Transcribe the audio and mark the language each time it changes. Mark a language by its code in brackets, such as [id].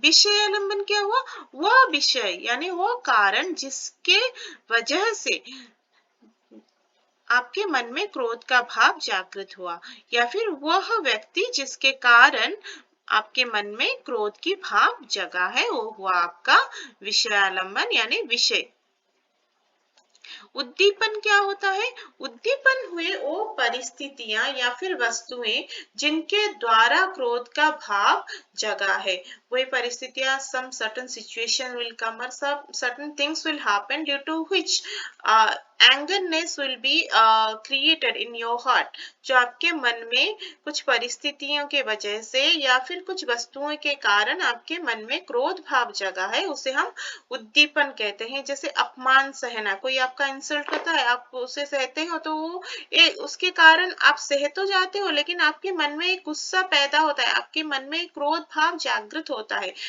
[hi] विषय आलंबन क्या हुआ? वह विषय यानी वो कारण जिसके वजह से आपके मन में क्रोध का भाव जागृत हुआ, या फिर वह व्यक्ति जिसके कारण आपके मन में क्रोध की भाव जगा है, वो हुआ आपका विषयालंबन यानी विषय. उद्दीपन क्या होता है? उद्दीपन हुए वो परिस्थितियां या फिर वस्तुएं जिनके द्वारा क्रोध का भाव जगा है. वही परिस्थितियां, [en] some certain situation will come or some certain things will happen due to which angerness will be created in your heart. [hi] जो आपके मन में कुछ परिस्थितियों के वजह से या फिर कुछ वस्तुओं के कारण आपके मन में क्रोध भाव जगा है उसे हम उद्दीपन कहते हैं. जैसे अपमान सहना, कोई आपका इंसल्ट करता है, आप उसे सहते हो तो वो उसके कारण आप सह तो जाते हो, लेकिन आपके मन में एक गुस्सा पैदा होता है, आपके मन में क्रोध भाव जागृत होता है.